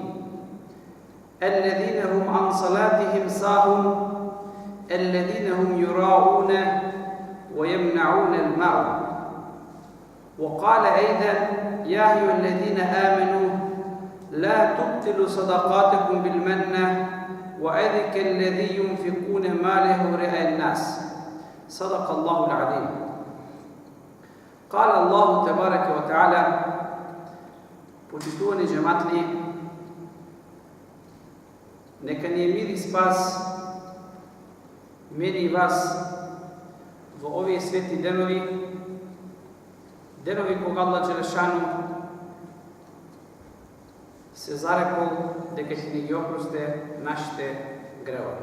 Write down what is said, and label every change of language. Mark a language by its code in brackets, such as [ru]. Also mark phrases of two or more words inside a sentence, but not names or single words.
[ar] الذين هم عن صلاتهم ساهون الذين هم يراءون ويمنعون الماعون وقال أيضا يا أيها الذين آمنوا لا تبطلوا صدقاتكم بالمنة وأذى الذي ينفقون ماله رئاء الناس صدق الله العظيم قال الله تبارك وتعالى [mk] почитувани джематли, нека ни е мир и спас мене и вас во овие свети денови, денови кога Аллах Джелешану се зарекол дека ќе ни ги опросте нашите гревови.